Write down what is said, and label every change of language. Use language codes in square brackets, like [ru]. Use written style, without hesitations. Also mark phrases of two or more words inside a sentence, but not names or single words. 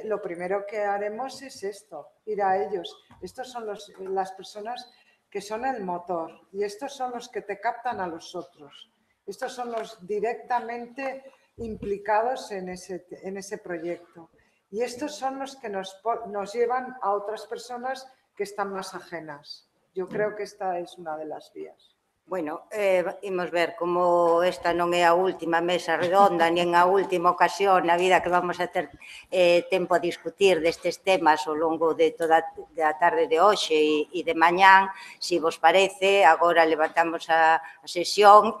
[es] Lo primero que haremos es esto, ir a ellos. Estos son las personas que son el motor y estos son los que te captan a los otros. Estos son los directamente implicados en ese proyecto. Y estos son los que nos llevan a otras personas que están más ajenas. Yo creo que esta es una de las vías. [gl] Bueno, imos ver como esta non é a última mesa redonda nin a última ocasión na vida que vamos a ter tempo a discutir destes temas ao longo de toda a tarde de hoxe e de mañán. Si vos parece, agora levantamos a sesión.